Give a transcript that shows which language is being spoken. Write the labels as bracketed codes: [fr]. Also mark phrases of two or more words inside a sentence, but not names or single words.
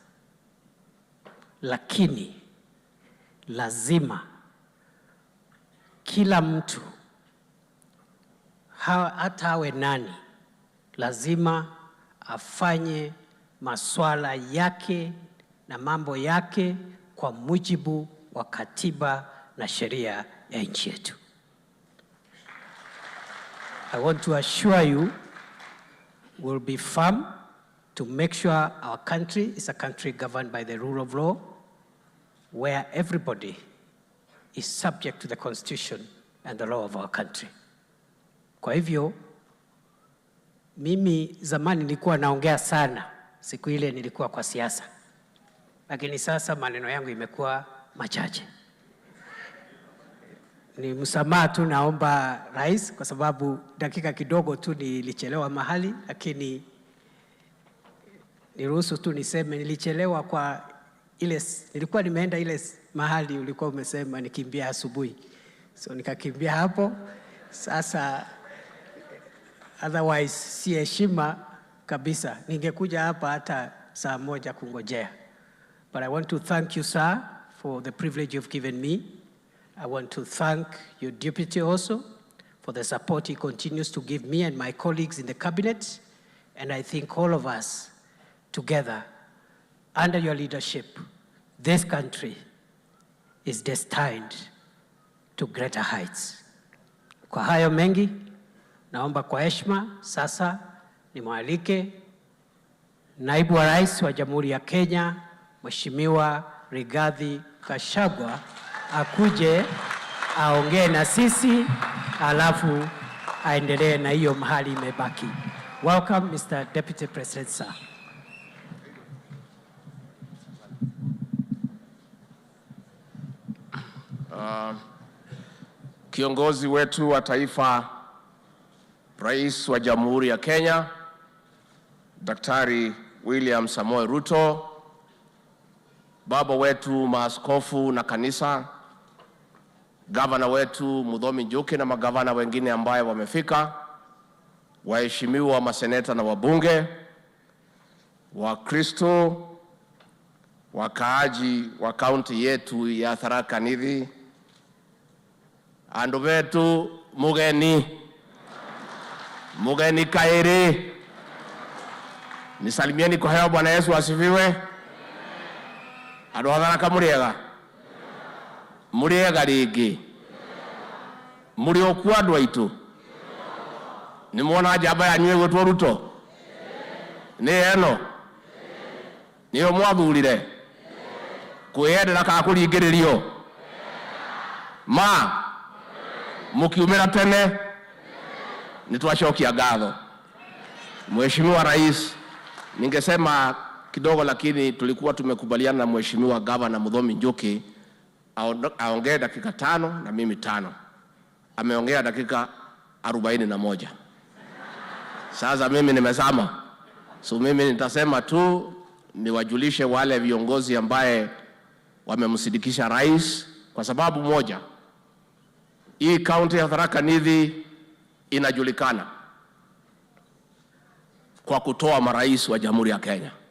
[sw] lakini lazima kila mtu hata awe nani, lazima afanye masuala yake na mambo yake kwa mujibu wa katiba na sheria ya nchi yetu. [en] I want to assure you we'll be firm to make sure our country is a country governed by the rule of law, where everybody is subject to the constitution and the law of our country. [sw] Kwa hivyo, mimi zamani nilikuwa naongea sana, siku ile nilikuwa kwa siasa. Lakini sasa maneno yangu imekuwa machache. Ni msamaha tu naomba Rais, kwa sababu dakika kidogo tu nilichelewa mahali, lakini niruhusu tu niseme nilichelewa kwa ile, nilikuwa nimeenda ile mahali ulikuwa umesema nikimbia asubuhi. So nikakimbia hapo. Sasa otherwise si heshima kabisa. Ningekuja hapa hata saa moja kungojea. [en] But I want to thank you, sir, for the privilege you've given me. I want to thank your deputy also for the support he continues to give me and my colleagues in the cabinet. And I think all of us together, under your leadership, this country is destined to greater heights. [sw] Kwa hayo mengi, naomba kwa heshima sasa nimwalike Naibu wa Rais wa Jamhuri ya Kenya, Mheshimiwa Rigathi Gachagua, akuje aongee na sisi alafu aendelee na hiyo mahali imebaki. [en] Welcome, Mr. Deputy President, sir. [sw] Kiongozi wetu wa taifa, Rais wa Jamhuri ya Kenya, Daktari William Samoei Ruto, baba wetu maaskofu na kanisa, gavana wetu Muthomi Njuki na magavana wengine ambaye wamefika, waheshimiwa maseneta na wabunge, Wakristo, wakaaji wa kaunti yetu ya Tharaka Nithi, [mer] andu betu mugeni kairi, [sw] nisalimieni kwa hewa. Bwana Yesu asifiwe. [mer] Andu a Tharaka muriega ringi, muri okwa andu aitu, ni mwona njamba yanyu igwitwo Ruto, ni eno niyo mwathurire kwiyendera ka kuringiririo ma mukiumira tene, nitwacokia ngatho. [sw] Mheshimiwa Rais, ningesema kidogo, lakini tulikuwa tumekubaliana na Mheshimiwa Gavana Muthomi Njuki aongee dakika 5 na mimi 5. Ameongea dakika 41. Sasa mimi nimesama, so mimi nitasema tu niwajulishe wale viongozi ambaye wamemsidikisha rais, kwa sababu moja, hii kaunti ya Tharaka Nithi inajulikana kwa kutoa marais wa Jamhuri ya Kenya.